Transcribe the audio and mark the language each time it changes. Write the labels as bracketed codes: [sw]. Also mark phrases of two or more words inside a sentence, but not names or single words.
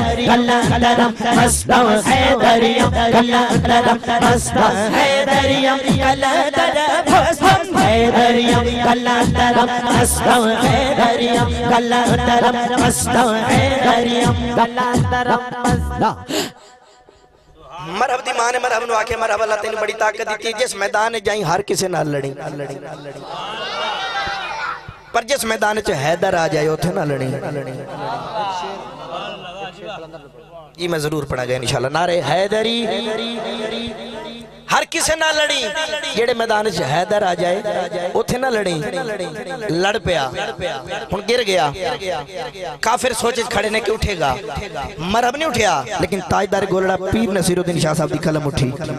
[fa] کلندرم مستم حیدریم کلندرم مستم حیدریم کلندرم مستم حیدریم کلندرم مستم حیدریم کلندرم مستم حیدریم کلندرم مستم [pa] مرحب دی ماں نے مرحب نو آکے مرحب اللہ تینی بڑی طاقت دیتی جس میدان جائیں ہر کسے نہ لڑیں پر جس میدان چے حیدر آ جائے اتھے نہ لڑیں یہ میں ضرور پڑھا گیا انشاءاللہ نعرے حیدری ہر کسے نہ لڑیں جیڑے میدان چے حیدر آ جائے اتھے نہ لڑیں لڑ پیا ہن گر گیا کافر سوچے کھڑے نے کہ اٹھے گا مرحب نہیں اٹھیا لیکن تاجدار گولڑا پیر نصیر الدین شاہ صاحب دی قلم اٹھی